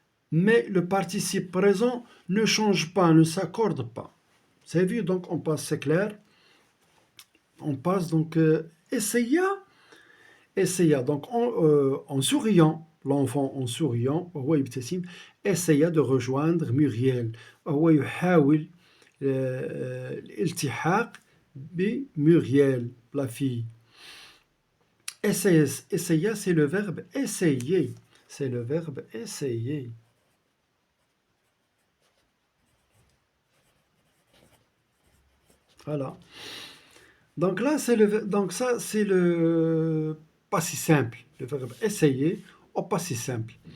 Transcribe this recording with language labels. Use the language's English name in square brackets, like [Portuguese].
[French] Mais le participe présent ne change pas, ne s'accorde pas. C'est vu? Donc, on passe, c'est clair. On passe donc essaya, essaya. Donc en souriant, l'enfant en souriant, [Arabic] هو يبتسم, [French] essaya de rejoindre Muriel. [Arabic] هو يحاول الالتحاق بمuriel, [French] la fille. Essaya, essaya, c'est le verbe essayer. C'est le verbe essayer. Voilà. Donc là, donc ça, c'est le passé simple, le verbe essayer au passé simple.